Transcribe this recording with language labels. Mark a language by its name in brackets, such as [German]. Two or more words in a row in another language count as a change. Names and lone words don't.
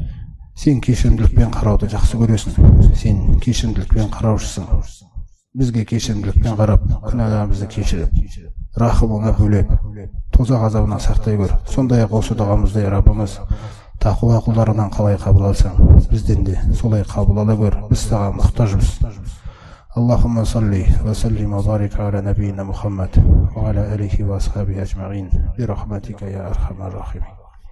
[Kazakh] Сен кешірімділікпен қарауды жақсы көресің. Сен кешірімділікпен қараушысың. Бізге кешірімділікпен қарап, күнәларымызды кешіріп, рахымыңа бөлеп, тозақ азабынан сақтай көр. Сондай-ақ осы дұғамызды, я Раббымыз, тақуа құлдарынан қалай қабыл алсаң, бізден де солай қабыл ала көр. Біз саған мұқтажбыз. [Arabic] اللهم صل وسلم وبارك على نبينا محمد وعلى آله وأصحابه أجمعين برحمتك يا أرحم الراحمين.